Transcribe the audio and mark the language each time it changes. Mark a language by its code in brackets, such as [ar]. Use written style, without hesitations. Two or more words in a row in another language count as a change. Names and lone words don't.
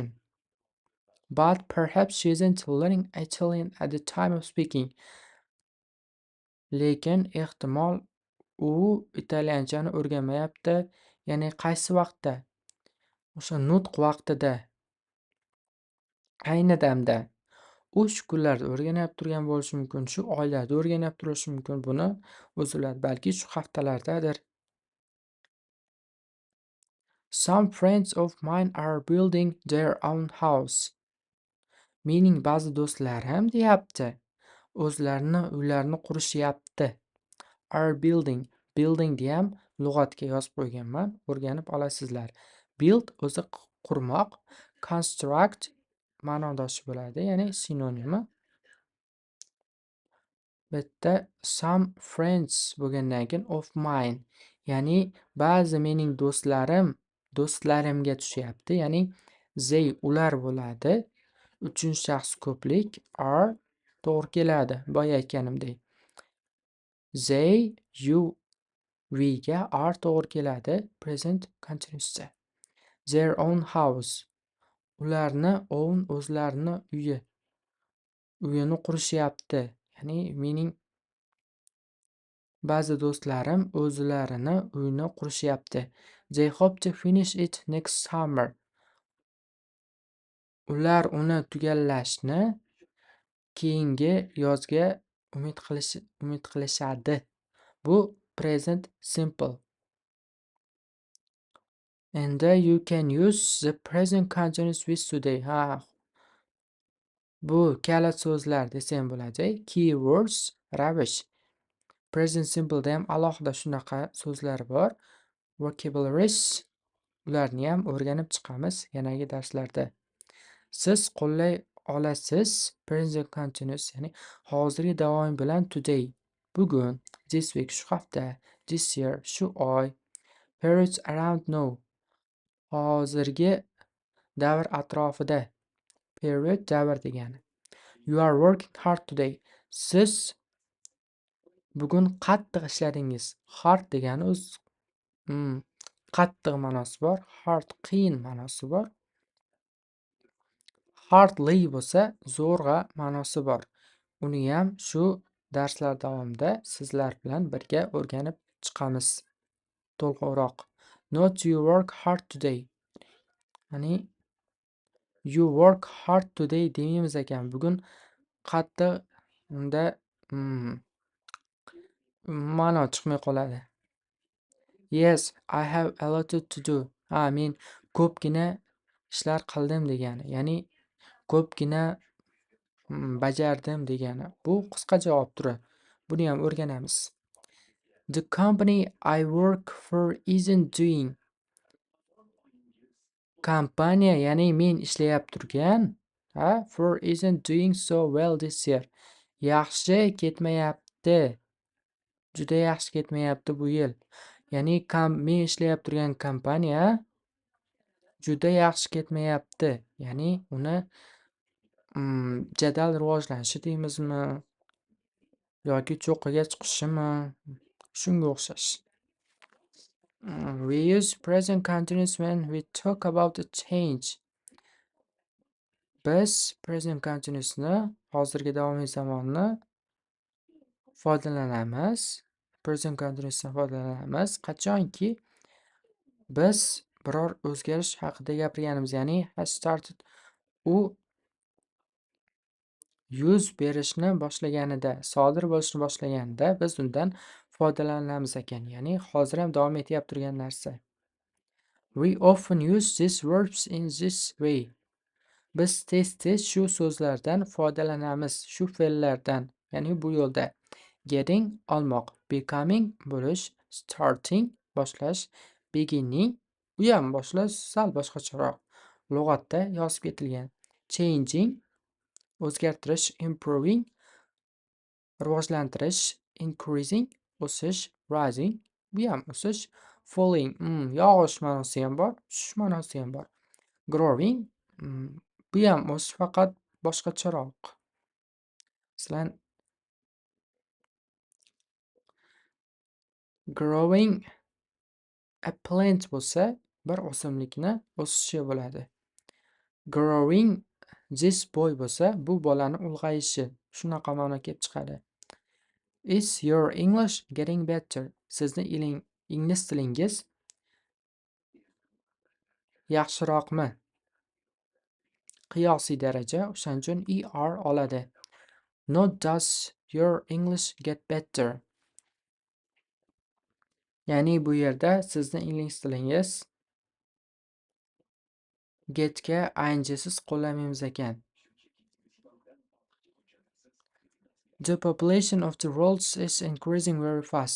[en] But perhaps she isn't learning Italian at the time of speaking. [uz] Lekin ehtimol u italyanchani o'rganmayapti, ya'ni qaysi vaqtda? O'sha nutq vaqtida. Ayni damda. U shu kunlarda o'rganib turgan bo'lishi mumkin, shu oylarda o'rganib turishi mumkin. Buni o'zi biladi, balki shu haftalardadir. [en] Some friends of mine are building their own house. [uz] Mening ba'zi do'stlarim deyapti, o'zlarini uylarini qurishyapti. [en] Are building. [uz] Building ham lug'atga yozib qo'yganman, o'rganib olasizlar. Build o'zi qurmoq, construct ma'nodoshi bo'ladi, ya'ni sinonimi. Bitta [en] some friends [uz] bo'lgandan keyin [en] of mine, [uz] ya'ni ba'zi mening do'stlarimga tushyapti, ya'ni they ular bo'ladi. Uchinchi shaxs ko'plik are to'g'ri keladi, boya aytganimdek. [en] They, you, we [uz] ga are to'g'ri keladi [en] present continuous'da. Their own house. [uz] Ularni own o'zlarini uyini qurishyapti. Ya'ni mening ba'zi do'stlarim o'zlarini uyini qurishyapti. [en] They hope to finish it next summer. [uz] Ular uni tugallashni keyingi yozga umid qilishadi. Bu [en] present simple. And you can use the present continuous with today. [uz] Bu kalit so'zlar desam bo'ladi. [en] Keywords, rubbish. Present simple'da [uz] ham alohida shunaqa so'zlar bor. Vocabularies, ularni ham o'rganib chiqamiz yanagi darslarda. Siz qo'llay olasiz [en] present continuous, [uz] ya'ni hozirgi davom bilan today, bugun, [en] this week [uz] shu hafta, [en] this year [uz] shu oy, [en] periods around now, [uz] hozirgi davr atrofida, period davr degani. [en] You are working hard today. [uz] Siz bugun qattiq ishladingiz. Hard degani o'z qattiq ma'nosi bor, hard qiyin ma'nosi bor. Hardly bo'lsa zo'rg'a ma'nosi bor. Uni ham shu darslar davomida sizlar bilan birga o'rganib chiqamiz to'liqroq. [en] Not you work hard today. Ya'ni you work hard today [uz] demaymiz ekan. Bugun qattiq unda mm, ma'no chiqmay qoladi. [en] Yes, I have a lot to do. [uz] Men ko'pgina ishlar qildim degani. Ya'ni ko'pgina bajardim degani. Bu qisqa javob turi. Buni ham o'rganamiz. [en] The company I work for isn't doing. [uz] Kompaniya, ya'ni men ishlayap turgan, [en] for isn't doing so well this year. [uz] Yaxshi ketmayapti. Juda yaxshi ketmayapti bu yil. Ya'ni men ishlayap turgan kompaniya juda yaxshi ketmayapti. Ya'ni uni jadal rivojlanishi deymizmi yoki cho'qqiga chiqishimi, shunga o'xshash. [en] We use present continuous when we talk about the change. [uz] Biz [en] present continuousni, [uz] hozirgi davomiy zamonni foydalanamiz. [en] Present continuousdan [uz] foydalanamiz qachonki biz biror o'zgarish haqida gapirganimiz, ya'ni [en] has started, [uz] u yuz berishni boshlaganida, sodir bo'lishni boshlaganida biz undan foydalanamiz ekan. Ya'ni hozir ham davom etyap turgan narsa. [en] We often use these verbs in this way. [uz] Biz tez-tez shu so'zlardan foydalanamiz, shu fe'llardan, ya'ni bu yo'lda. Getting olmoq, becoming bo'lish, starting boshlash, beginning bu ham boshlash sal boshqacharoq. Lug'atda yozib ketilgan. Changing o'zgartirish, improving rivojlantirish, increasing o'sish, rising bu ham o'sish, falling yog'ish ma'nosi ham bor, tushish ma'nosi ham bor. Growing bu ham o'sish, faqat boshqacharoq. Masalan, [en] growing a plant [uz] bo'lsa, bir o'simlikni o'sishi bo'ladi. [en] Growing this boy [uz] bo'lsa, bu bolani ulg'ayishi, shunaqa ma'no kelib chiqadi. [en] Is your English getting better? [uz] Sizni ingliz tilingiz yaxshiroqmi? Qiyosiy daraja, o'shaning uchun er oladi. [en] Not does your English get better? [uz] Ya'ni bu yerda sizni ingliz tilingiz getga ingsiz qo'llamaymiz ekan. [en] The population of the world is increasing very fast.